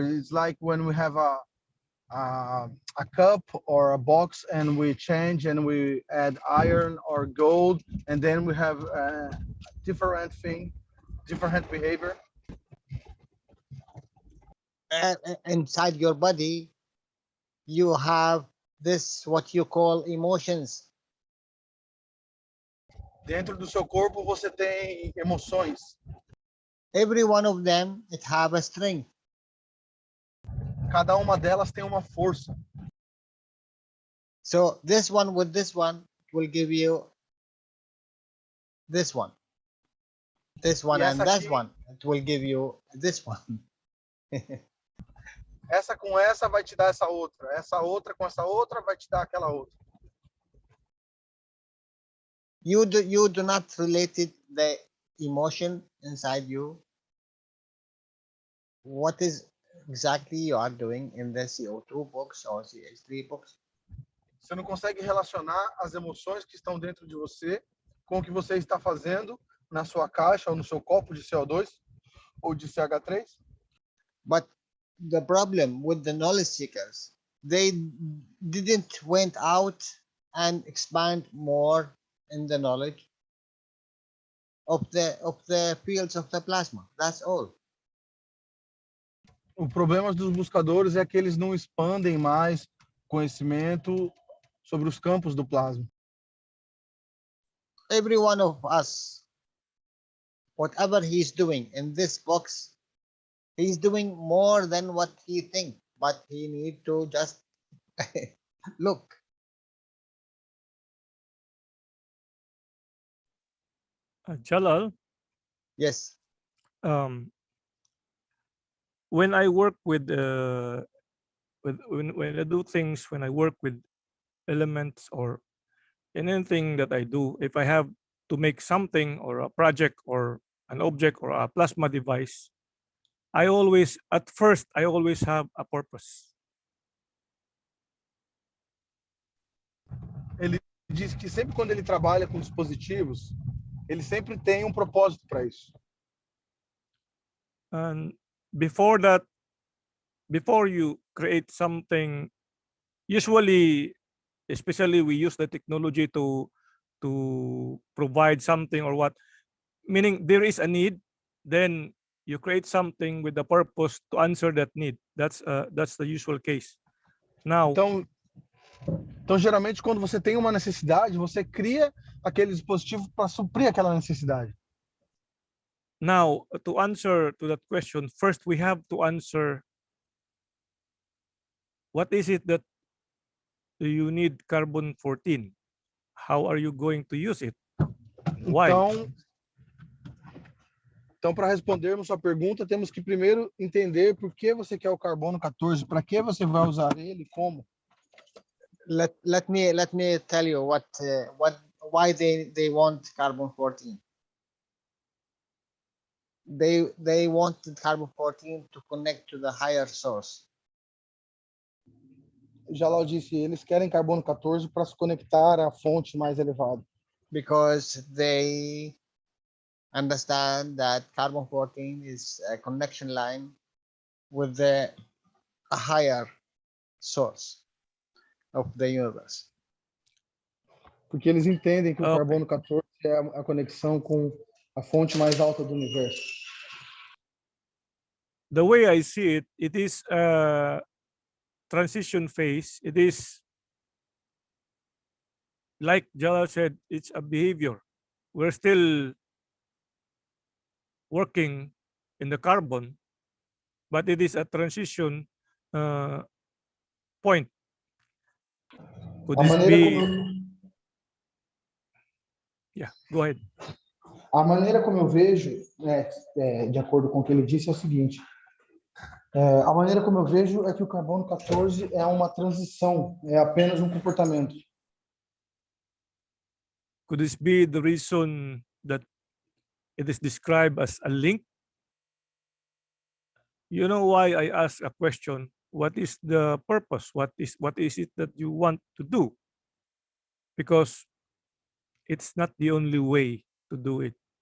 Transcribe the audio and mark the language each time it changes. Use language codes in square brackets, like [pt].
[en] It's like when we have a cup or a box and we change and we add iron or gold, and then we have a different thing, different behavior. Inside your body, you have this, what you call emotions. [pt] Dentro do seu corpo você tem emoções. [en] Every one of them, it have a strength. [pt] Cada uma delas tem uma força. [en] So this one with this one will give you this one. This one and that one, it will give you this one. [pt] Essa com essa vai te dar essa outra. Essa outra com essa outra vai te dar aquela outra. [en] You do not relate the emotion inside you. What is exactly you are doing in the CO2 box or CH3 box? [pt] Você não consegue relacionar as emoções que estão dentro de você com o que você está fazendo na sua caixa ou no seu copo de CO2 ou de CH3? [en] But the problem with the knowledge seekers, they didn't went out and expand more in the knowledge of the fields of the plasma. That's all. [pt] O problema dos buscadores é que eles não expandem mais conhecimento sobre os campos do plasma. [en] Every one of us, whatever he's doing in this box, he's doing more than what he thinks, but he need to just look. Jalal, Yes. when I work with when I do things, when I work with elements or anything that I do, if I have to make something or a project or an object or a plasma device, at first I always have a purpose. [pt] Ele diz que sempre quando ele trabalha com dispositivos, ele sempre tem um propósito para isso. [en] And before that, before you create something, usually, especially we use the technology to provide something or what, meaning there is a need, then you create something with the purpose to answer that need. That's the usual case. Now, [pt] Então, geralmente, quando você tem uma necessidade, você cria aquele dispositivo para suprir aquela necessidade. [en] now to answer to that question, first we have to answer what is it that you need carbon 14? How are you going to use it? Why? [pt] Então, para respondermos sua pergunta, temos que primeiro entender por que você quer o carbono 14, para que você vai usar ele, como. [en] Let me tell you why they want carbon 14. They want carbon 14 to connect to the higher source. [pt] Jalal disse, eles querem carbono 14 para se conectar à fonte mais elevada. [en] Because they understand that carbon 14 is a connection line with a higher source of the universe. [pt] Porque eles entendem que o carbono 14 é a conexão com a fonte mais alta do universo. [en] The way I see it, it is a transition phase. It is, like Jalal said, it's a behavior. We're still working in the carbon, but it is a transition point. Could this be... Yeah, go ahead. [pt] A maneira como eu vejo, de acordo com o que ele disse, é o seguinte. A maneira como eu vejo é que o carbono 14 é uma transição, é apenas um comportamento. [en] Could this be the reason that it is described as a link? You know why I ask a question? What is the purpose? What is it that you want to do? Because it's not the only way to do it.